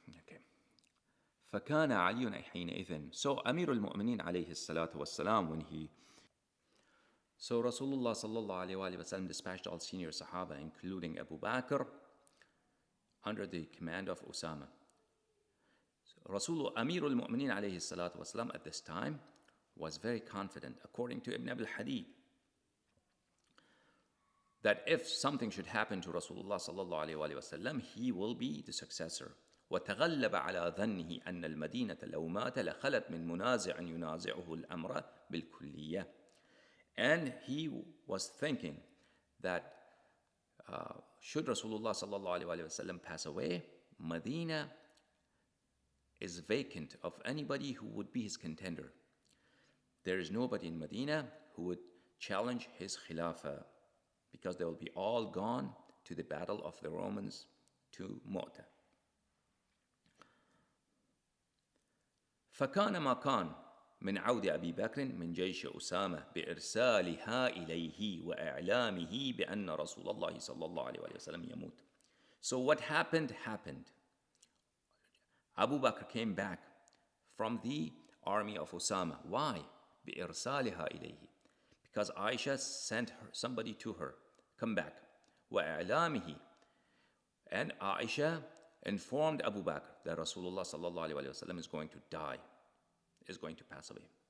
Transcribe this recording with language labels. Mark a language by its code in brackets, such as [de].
[en] Okay. [ar] فكان علي حينئذ. [en] So Amir al-Mu'mineen alayhi salatu wassalam, So Rasulullah sallallahu alayhi wa sallam dispatched all senior Sahaba, including Abu Bakr, under the command of Usama. Amir al-Mu'mineen alayhi salatu wasalam at this time was very confident, according to Ibn Abi al-Hadid, that if something should happen to Rasulullah sallallahu alayhi wa sallam, he will be the successor. [ar] وتغلب على ظنه أن المدينة لو مات لخلت من منازع ينازعه الأمر بالكلية. [en] And he was thinking that should Rasulullah sallallahu alaihi wasallam pass away, Medina is vacant of anybody who would be his contender. There is nobody in Medina who would challenge his khilafah, because they will be all gone to the battle of the Romans, to Mu'tah. [ar] فكان ما كان من عود أبي بكر من جيش أسامة بإرسالها إليه وإعلامه بأن رسول الله صلى الله عليه وسلم يموت. [en] So what happened. Abu Bakr came back from the army of Usama. Why? [ar] بإرسالها إليه. [en] Because Ayesha sent somebody to her, come back. [ar] وإعلامه. [en] And Ayesha informed Abu Bakr that Rasulullah sallallahu alaihi wasallam is going to die, is going to pass away.